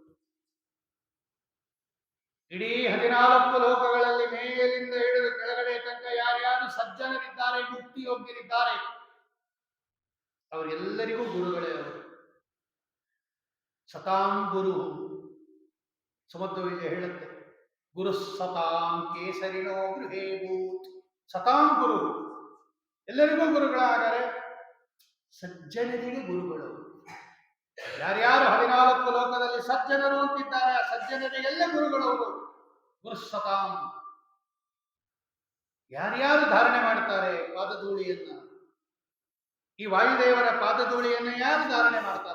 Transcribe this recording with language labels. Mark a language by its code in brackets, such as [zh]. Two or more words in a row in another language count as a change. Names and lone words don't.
[kn] ಇಡೀ 14 ಲೋಕಗಳಲ್ಲಿ ಮೇಲಿಂದ ಹಿಡಿದು ಕೆಳಗಡೆ ತನಕ ಯಾರ್ಯಾರು ಸಜ್ಜನರಿದ್ದಾರೆ, ಮುಕ್ತಿಯೋಗ್ಯರಿದ್ದಾರೆ, ಅವರೆಲ್ಲರಿಗೂ ಗುರುಗಳೇ ಅವರು. [sa] ಸತಾಂ ಗುರು, [kn] ಸುಮಧ್ವ ವಿಜಯ ಹೇಳುತ್ತೆ, [sa] ಗುರು ಸತಾಂ ಕೇಸರಿನೋ ಗೃಹೇ ಭೂತ್. ಸತಾಂ ಗುರು, [kn] ಎಲ್ಲರಿಗೂ ಗುರುಗಳಾದರೆ ಸಜ್ಜನರಿಗೆ ಗುರುಗಳು. ಯಾರ್ಯಾರು 14 ಲೋಕದಲ್ಲಿ ಸಜ್ಜನರು ಅಂತಿದ್ದಾರೆ, ಆ ಸಜ್ಜನರಿಗೆಲ್ಲ ಗುರುಗಳವರು. [sa] ಗುರು ಸತಾಂ, [kn] ಯಾರ್ಯಾರು ಧಾರಣೆ ಮಾಡ್ತಾರೆ ಪಾದಧೂಳಿಯನ್ನ, ಈ ವಾಯುದೇವರ ಪಾದಧೂಳಿಯನ್ನ ಯಾರು ಧಾರಣೆ ಮಾಡ್ತಾರೆ?